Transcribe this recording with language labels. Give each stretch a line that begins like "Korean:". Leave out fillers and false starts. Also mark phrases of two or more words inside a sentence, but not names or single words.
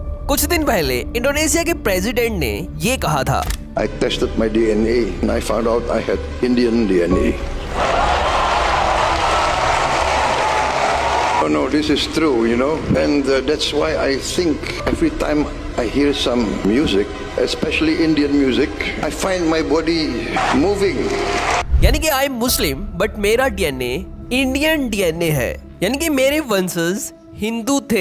Hindi: कुछ दिन पहले इंडोनेशिया के प्रेसिडेंट ने ये कहा था,
English: I tested my DNA and I found out I had Indian DNA. Oh no, this is true, you know, and that's why I think every time I hear some music, especially Indian music, I find my body moving.
Hindi: यानी कि
English: I am Muslim but
Hindi: मेरा डीएनए
English: Indian DNA
Hindi: है, यानी कि मेरे वंशज हिंदू थे।